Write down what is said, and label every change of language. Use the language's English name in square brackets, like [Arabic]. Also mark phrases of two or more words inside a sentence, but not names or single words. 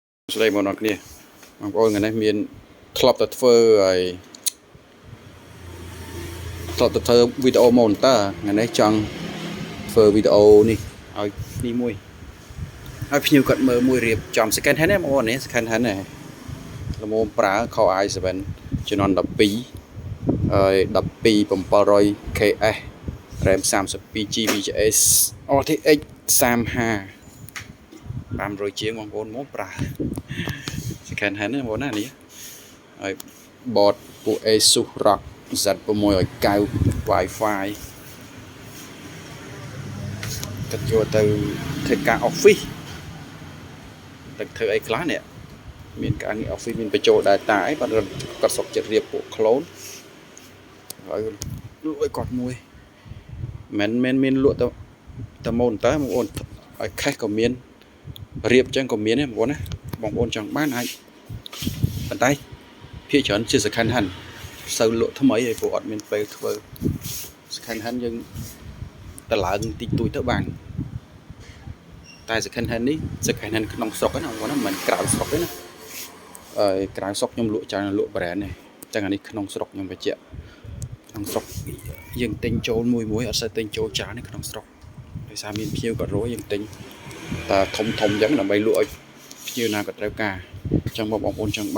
[Khmer] ស្ដីមកដល់គ្នាបងប្អូនថ្ងៃនេះមានធ្លាប់តែធ្វើហើយធ្លាប់តែធ្វើវីដេអូម៉ូនតើថ្ងៃនេះចង់ធ្វើវីដេអូនេះឲ្យនេះមួយឲ្យភ្ញៀវគាត់មើលមួយរៀបចំ [English] second hand [Khmer] ហ្នឹងបងប្អូននេះ [English] second hand [Khmer] ហ្នឹងល្មមប្រើ Core i7 ជំនាន់12ហើយ12700 KS RAM 32GB VGA RTX 35 500ជាងបងប្អូនមកប្រើ [English] second hand [Khmer] ហ្នឹងបងប្អូនណានេះហើយ board ពួក Asus ROG Z690 Wi-Fi កាត់យកទៅ ធ្វើការ office ទៅធ្វើអីខ្លះនេះមានការងារ office មានបញ្ចូល data អីបាទគាត់សុកចិត្តរៀបពួក clone ហើយលក់ឲ្យគាត់មួយមិនមានលក់ទៅម៉ូនតើបងប្អូនឲ្យ cash ក៏មានរៀបចឹងក៏មានដែរបងប្អូនណាបងប្អូនចង់បានអាចប៉ុន្តែភាគច្រើនជា [English] second hand [Khmer] សូវលក់ ថ្មីហើយព្រោះអត់មានពេលធ្វើ [English] second hand [Khmer] យើងតឡើងតិចតួចទៅបានតែ [English] second hand [Khmer] នេះ [English] second hand [Khmer] ក្នុងស្រុកហ្នឹងបងប្អូនណាមិនក្រៅស្រុកទេណាហើយក្រៅស្រុកខ្ញុំលក់ច្រើនលក់ brand នេះចឹងអានេះក្នុងស្រុកខ្ញុំបញ្ជាក់ក្នុង ស្រុកយើងទិញចូលមួយអត់សូវទិញចូលច្រើនទេក្នុងស្រុកដោយសារមានភ្ញៀវក៏រយយើងទិញតែធំចឹងដើម្បីលក់ឲ្យភ្ញៀវណាក៏ត្រូវការចឹងបងប្អូនចង់